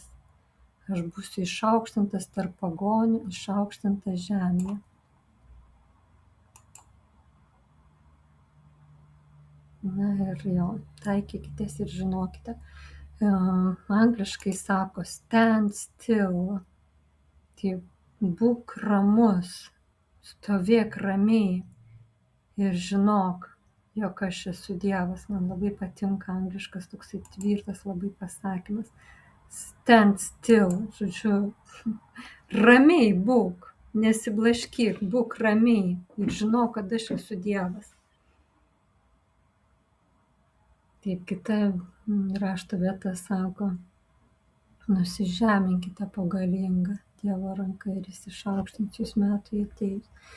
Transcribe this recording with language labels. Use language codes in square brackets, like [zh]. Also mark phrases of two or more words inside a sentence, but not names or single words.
[lt] Aš būsiu išaukštintas tarp pagonių, išaukštintas žemėje. Na ir jo, taikykitės ir žinokite. Angliškai sako [en] stand still. [lt] Tai būk ramus, stovėk ramiai ir žinok, jog aš esu Dievas. Man labai patinka angliškas toksai tvirtas labai pasakymas. [en] Stand still, [lt] žodžiu, ramiai būk, nesiblaškyk, būk ramiai ir žinok, kad aš esu Dievas. Taip, kita rašto vieta sako: nusižeminkite po galingą Dievo ranką ir jis išaukštins jūs metui atėjus.